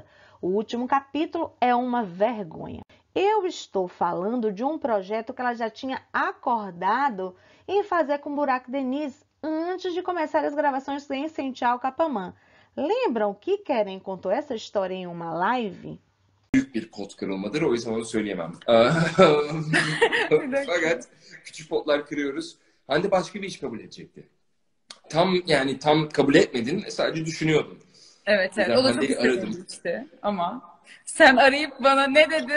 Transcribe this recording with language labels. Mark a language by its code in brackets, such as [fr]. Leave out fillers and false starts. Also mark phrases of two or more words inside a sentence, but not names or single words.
[pt] O último capítulo é uma vergonha. Eu estou falando de um projeto que ela já tinha acordado em fazer com Burak Deniz antes de começar as gravações em Sençal Kapamã. Lembram que Kerem contou essa história em uma live? [tr] Büyük bir pot kırılmadır, o yüzden onu söyleyemem. Fakat küçük potlar kırıyoruz. Hande başka bir iş kabul edecekti. Tam kabul etmedin, sadece düşünüyordun. Evet, o da çok Hande'yi istedim işte ama sen arayıp bana ne dedin?